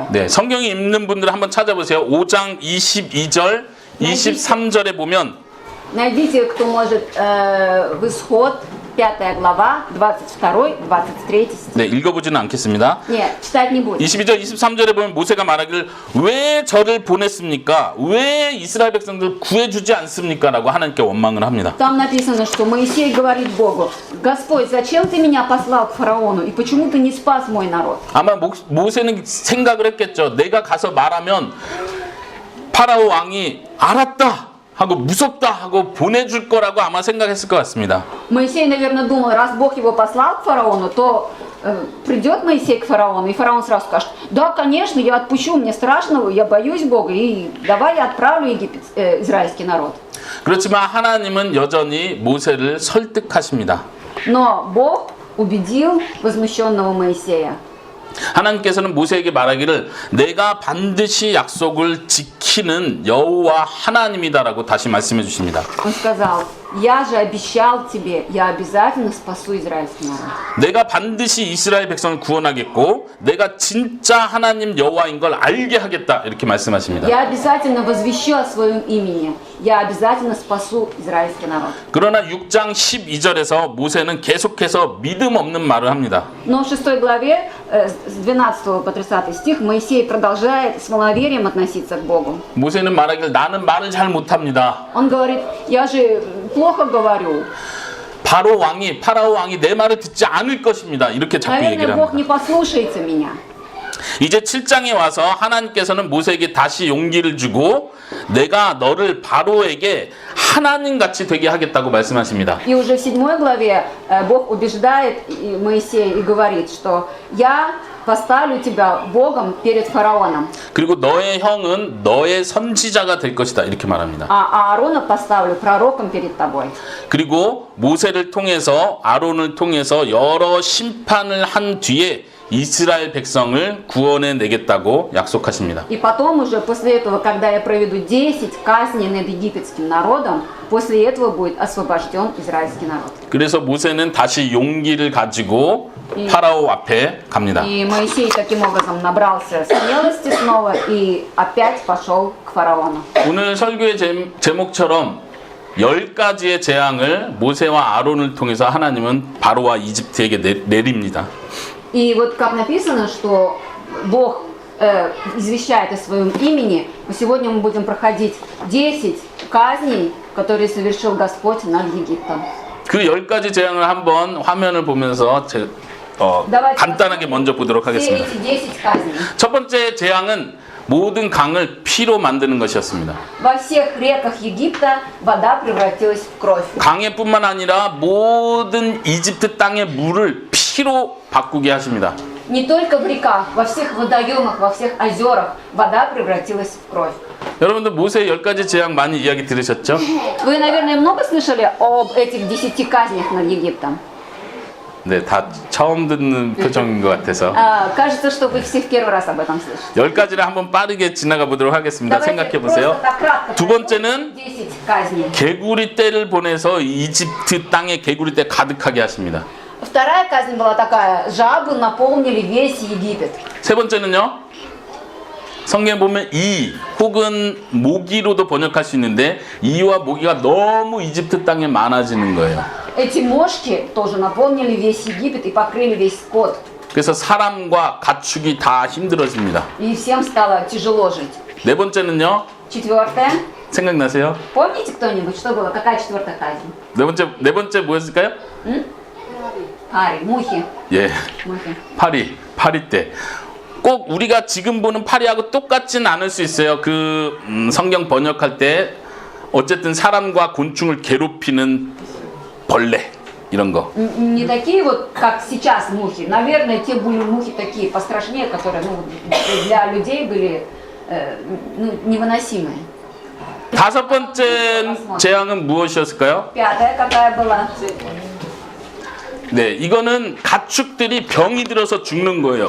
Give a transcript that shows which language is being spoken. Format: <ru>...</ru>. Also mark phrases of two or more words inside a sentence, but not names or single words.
<ko>네, 성경이 읽는 분들 한번 찾아보세요. 5장 22절, 23절에 보면</ko> <ru>Найдите, кто может, в Исход, 5 глава, 22, 23 стих.</ru> <ko>네, 읽어보지는 않겠습니다.</ko> <ru>Нет, читать не будем.</ru> <ko>22절, 23절에 보면 모세가 말하기를 왜 저를 보냈습니까? 왜 이스라엘 백성들을 구해주지 않습니까? 라고 하나님께 원망을 합니다.</ko> <ru>Там написано, что Моисей говорит Богу, Господь, зачем ты меня послал к фараону, и почему ты не спас мой народ?</ru> <ko>아마 모세는 생각을 했겠죠. 내가 가서 말하면 파라오 왕이 알았다 하고 무섭다 하고 보내줄 거라고 아마 생각했을 것 같습니다.</ko> <ru>Моисей, наверное, думал, раз Бог его послал к фараону, то придет Моисей к фараону, и фараон сразу скажет, да, конечно, я отпущу, мне страшно, я боюсь Бога, и давай я отправлю израильский народ.</ru> <ko>그렇지만 하나님은 여전히 모세를 설득하십니다.</ko> <ru>Но Бог убедил возмущенного Моисея.</ru> <ko>하나님께서는 모세에게 말하기를 내가 반드시 약속을 지키는 여호와 하나님이다라고 다시 말씀해 주십니다.</ko> <ru>Он сказал, я же обещал тебе, я обязательно спасу израильский народ.</ru> <ko>내가 반드시 이스라엘 백성을 구원하겠고 내가 진짜 하나님 여호와인 걸 알게 하겠다 이렇게 말씀하십니다.</ko> <ru>Я обязательно возвещу о своем имени. Я обязательно спасу израильский народ.</ru> <ko>그러나 6장 12절에서 모세는 계속해서 믿음 없는 말을 합니다.</ko> <ru>Но в 6 главе, с 12 по 30 стих, Моисей продолжает с маловерием относиться к Богу.</ru> <ko>모세는 말하기를 나는 말을 잘 못합니다.</ko> <ru>Он говорит, я же плохо говорю.</ru> <ko>파라오 왕이 내 말을 듣지 않을 것입니다. 이렇게 자꾸 얘기를</ko> <ru>Наверное, Бог не</ru> <ko>합니다.</ko> <ru>послушается меня.</ru> <ko>이제 7장에 와서 하나님께서는 모세에게 다시 용기를 주고 내가 너를 바로에게 하나님같이 되게 하겠다고 말씀하십니다.</ko> <ru>И уже в 7 главе Бог убеждает Моисея и говорит, что я поставлю тебя Богом перед фараоном,</ru> <ko>그리고 너의 형은 너의 선지자가 될 것이다. 이렇게 말합니다.</ko> <ru>а Аарона поставлю пророком перед тобой.</ru> <ko>그리고 모세를 통해서 아론을 통해서 여러 심판을 한 뒤에 이스라엘 백성을 구원해 내겠다고 약속하십니다.</ko> <ru>И потом уже после этого, когда я проведу 10 казней над египетским народом, после этого будет освобожден израильский народ.</ru> <ko>그래서 모세는 다시 용기를 가지고 파라오 앞에 갑니다.</ko> <ru>И Моисей таким образом набрался смелости снова и опять пошел к фараону.</ru> <ko>오늘 설교의 제목처럼 10가지의 재앙을 모세와 아론을 통해서 하나님은 바로와 이집트에게 내립니다.</ko> <ru>И вот как написано, что Бог извещает о своем имени, сегодня мы будем проходить 10 казней, которые совершил Господь над Египтом.</ru> <ko>그 10가지 재앙을 한번 화면을 보면서 간단하게 먼저 보도록</ko> <ru>Все</ru> <ko>하겠습니다.</ko> <ru>эти 10 казней.</ru> <ko>첫 번째 재앙은 모든 강을 피로 만드는 것이었습니다.</ko> <ru>Во всех реках Египта вода превратилась в кровь.</ru> <ko>강해뿐만 아니라 모든 이집트 땅의 물을 피로 바꾸게 하십니다.</ko> <ru>Не только в реках, во всех водоемах, во всех озерах вода превратилась в кровь.</ru> <ko>여러분들 모세 10가지 재앙 많이 이야기 들으셨죠?</ko> <ru>Вы, наверное, много слышали об этих 10 казнях над Египтом?</ru> <ko>네, 다 처음 듣는 표정인 것 같아서</ko> <ru>Кажется, что вы все в первый раз об этом слышите.</ru> <ko>10가지를 한번 빠르게 지나가 보도록 하겠습니다. 생각해</ko> <ru>Давайте</ru> <ko>보세요.</ko> <ru>просто так кратко</ru> <ko>두 번째는</ko> <ru>10 казней.</ru> <ko>개구리 떼를 보내서 이집트 땅에 개구리 떼 가득하게 하십니다.</ko> <ru>Вторая казнь была такая. Жабы наполнили весь Египет.</ru> <ko>세 번째는요. 성경에 보면 이 혹은 모기로도 번역할 수 있는데 이와 모기가 너무 이집트 땅에 많아지는 거예요.</ko> <ru>Эти мошки тоже наполнили весь Египет и покрыли весь скот.</ru> <ko>그래서 사람과 가축이 다 힘들어집니다.</ko> <ru>И всем стало тяжело жить.</ru> <ko>네 번째는요.</ko> <ru>Четвертое.</ru> <ko>생각나세요?</ko> <ru>Помните кто-нибудь, что было? Какая четвертая казнь?</ru> <ko>네 번째 뭐였을까요?</ko> <ru>Ари, мухи.</ru> <ko>예,</ko> <ru>Мухи.</ru> <ko>파리 때. 꼭 우리가 지금 보는 파리하고 똑같진 않을 수 있어요. 그 성경 번역할 때 어쨌든 사람과 곤충을 괴롭히는 벌레 이런 거.</ko> <ru>Не такие вот, как сейчас мухи. Наверное, те были мухи такие пострашнее, которые для людей были невыносимые.</ru> <ko>다섯 번째 재앙은 무엇이었을까요?</ko> <ru>Пятая какая была?</ru> <ko>네, 이거는 가축들이 병이 들어서 죽는 거예요.</ko>